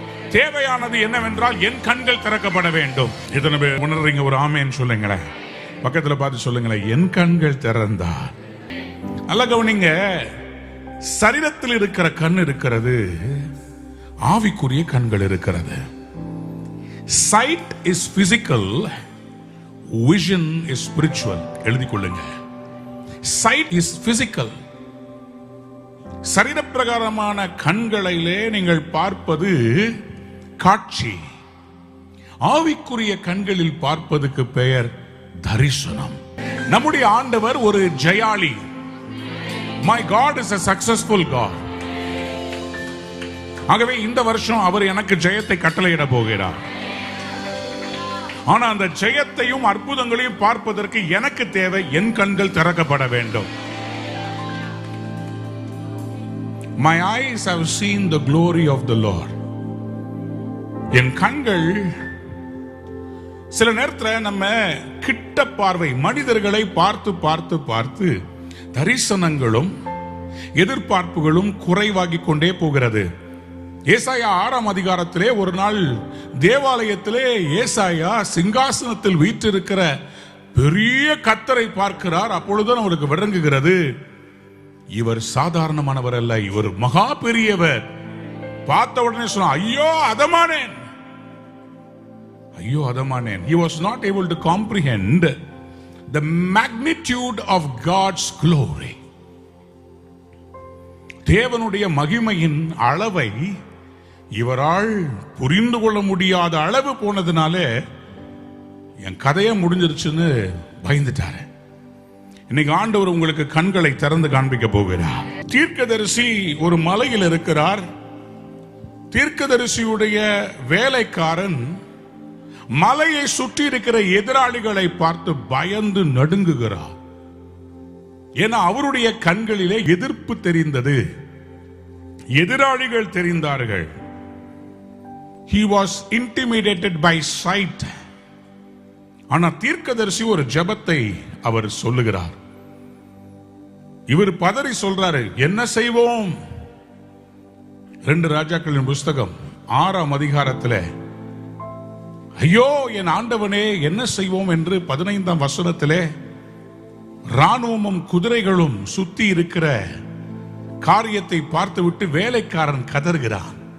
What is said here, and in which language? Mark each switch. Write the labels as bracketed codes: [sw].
[ta] தேவையானது என்னவென்றால் என் கண்கள் திறக்கப்பட வேண்டும். எத்தனை பேர் உணர்றீங்க? ஒரு ஆமேன்னு சொல்லுங்களேன். பக்கத்துல பார்த்து சொல்லுங்களேன், என் கண்கள் திறந்தார். நல்ல கவனிங்க, சரீரத்தில் இருக்கிற கண் இருக்கிறது, ஆவிக்குரிய கண்கள் இருக்கிறது. [en] Sight is physical, vision is spiritual. [ta] எழுதிக் கொள்ளுங்க. [en] Sight is physical. [ta] சரீர பிரகாரமான கண்களிலே நீங்கள் பார்ப்பது காட்சி. ஆவிக்குரிய கண்களில் பார்ப்பதுக்கு பெயர் தரிசனம். நம்முடைய ஆண்டவர் ஒரு ஜெயாளி. [en] My God is a successful God. [ta] ஆகவே இந்த வருஷம் அவர் எனக்கு ஜெயத்தை கட்டளையிட போகிறார். ஆனா அந்த ஜெயத்தையும் அற்புதங்களையும் பார்ப்பதற்கு எனக்கு தேவை என் கண்கள் திறக்கப்பட வேண்டும். [en] My eyes have seen the glory of the Lord. [ta] என் கண்கள் சில நேரத்தில் நம்ம கிட்ட பார்வை, மனிதர்களை பார்த்து பார்த்து பார்த்து தரிசனங்களும் எதிர்பார்ப்புகளும் குறைவாகிக் கொண்டே போகிறது. ஏசாயா 6ஆம் அதிகாரத்திலே ஒரு நாள் தேவாலயத்திலே ஏசாயா சிங்காசனத்தில் வீற்றிருக்கிற பெரிய கர்த்தரை பார்க்கிறார். அப்பொழுதுதான் அவருக்கு விளங்குகிறது, இவர் சாதாரணமானவர் அல்ல, இவர் மகா பெரியவர். பார்த்த உடனே சொன்ன, ஐயோ அதமானேன், ஐயோ அதமானேன். [en] He was not able to comprehend the magnitude of God's glory. [ta] தேவனுடைய மகிமையின் அளவை இவரால் புரிந்து கொள்ள முடியாத அளவு போனதுனால என் கதையை முடிஞ்சிருச்சுன்னு பயந்துட்டாரு. இன்னைக்கு ஆண்டவர் உங்களுக்கு கண்களை திறந்து காண்பிக்க போகிறார். தீர்க்கதரிசி ஒரு மலையில் இருக்கிறார். தீர்க்கதரிசியுடைய வேலைக்காரன் மலையை சுற்றி இருக்கிற எதிராளிகளை பார்த்து பயந்து நடுங்குகிறார். ஏன்னா அவருடைய கண்களிலே எதிர்ப்பு தெரிந்தது, எதிராளிகள் தெரிந்தார்கள். [en] He was intimidated by sight. [ta] ஆனா தீர்க்கதரிசி ஒரு ஜெபத்தை அவர் சொல்லுகிறார். இவர் பதறி சொல்றாரு, என்ன செய்வோம்? 2 ராஜாக்களின் புஸ்தகம் 6ஆம் அதிகாரத்தில், ஐயோ என் ஆண்டவனே என்ன செய்வோம் என்று 15ஆம் வசனத்திலே ராணுவமும் குதிரைகளும் சுத்தி இருக்கிற காரியத்தை பார்த்துவிட்டு வேலைக்காரன் கதறுகிறான்.